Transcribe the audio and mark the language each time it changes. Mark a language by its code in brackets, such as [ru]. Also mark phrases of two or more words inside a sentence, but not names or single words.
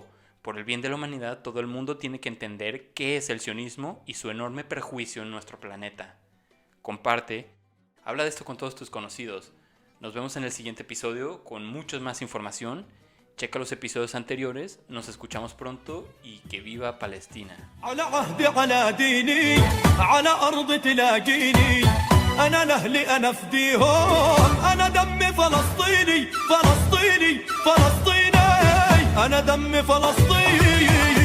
[es] Por el bien de la humanidad, todo el mundo tiene que entender qué es el sionismo y su enorme perjuicio en nuestro planeta. Comparte, habla de esto con todos tus conocidos. Nos vemos en el siguiente episodio con mucha más información. Checa los episodios anteriores, nos escuchamos pronto y que viva Palestina. [ar] أنا لأهلي أنا فديهم أنا دمي فلسطيني فلسطيني فلسطيني أنا دمي فلسطيني